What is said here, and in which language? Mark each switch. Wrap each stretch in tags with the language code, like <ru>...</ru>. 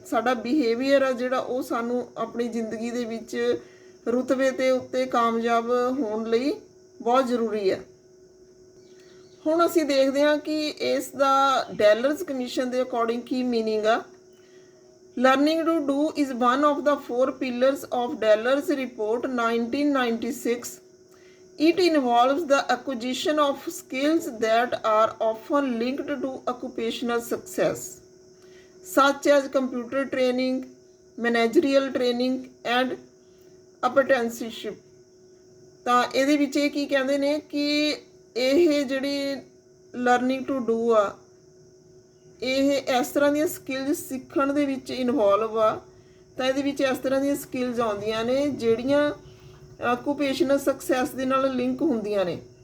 <pa>ਸਾਡਾ ਬਿਹੇਵੀਅਰ ਆ ਜਿਹੜਾ ਉਹ ਸਾਨੂੰ ਆਪਣੀ ਜ਼ਿੰਦਗੀ ਦੇ ਵਿੱਚ ਰੁਤਬੇ ਦੇ ਉੱਤੇ ਕਾਮਯਾਬ ਹੋਣ ਲਈ ਬਹੁਤ ਜ਼ਰੂਰੀ ਹੈ। ਹੁਣ ਅਸੀਂ ਦੇਖਦੇ ਹਾਂ ਕਿ ਇਸ ਦਾ ਡੈਲਰਸ ਕਮਿਸ਼ਨ ਦੇ ਅਕੋਰਡਿੰਗ ਕੀ ਮੀਨਿੰਗ ਆ।</pa> <en>Learning to do is one of the 4 pillars of Delors report 1996. It involves the acquisition of skills that are often linked to occupational success, such as computer training, managerial training and apprenticeship.</en> <pa>ਤਾਂ ਇਹਦੇ ਵਿੱਚ ਇਹ ਕੀ ਕਹਿੰਦੇ ਨੇ ਕਿ ਇਹ ਜਿਹੜੀ learning to do ਆ, ਇਹ ਇਸ ਤਰ੍ਹਾਂ ਦੀਆਂ ਸਕਿੱਲਸ ਸਿੱਖਣ ਦੇ ਵਿੱਚ ਇਨਵੋਲਵ ਆ। ਤਾਂ ਇਹਦੇ ਵਿੱਚ ਇਸ ਤਰ੍ਹਾਂ ਦੀਆਂ ਸਕਿੱਲਸ ਆਉਂਦੀਆਂ ਨੇ ਜਿਹੜੀਆਂ ਆਕੂਪੇਸ਼ਨਲ ਸਕਸੈਸ ਦੇ ਨਾਲ ਲਿੰਕ ਹੁੰਦੀਆਂ ਨੇ।</pa>